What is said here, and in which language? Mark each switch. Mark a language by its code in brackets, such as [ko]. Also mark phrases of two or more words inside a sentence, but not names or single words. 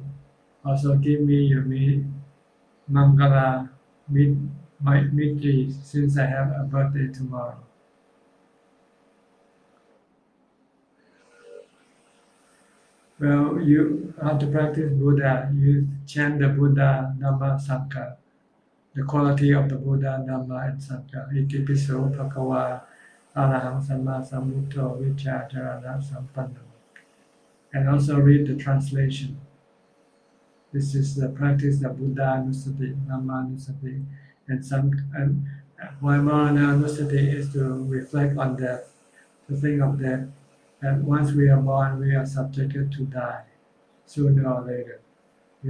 [en] Also give me your [pi] Mangala Mitri [en] since I have a birthday tomorrow. Well, you have to practice Buddha. You chant the Buddha, Dhamma, Sangha, the quality of the Buddha, Dhamma, and Sangha. [pi] Itipiso, Bhagava, Araham, Samma, Sambuddho, Vichacharana, Sampanno. [en] And also read the translation. This is the practice of [pi] Buddha Nusati, Dhamma Nusati, [en] and why [pi] Marana Nusati [en] is to reflect on death, to think of death. And once we are born, we are subjected to die, sooner or later.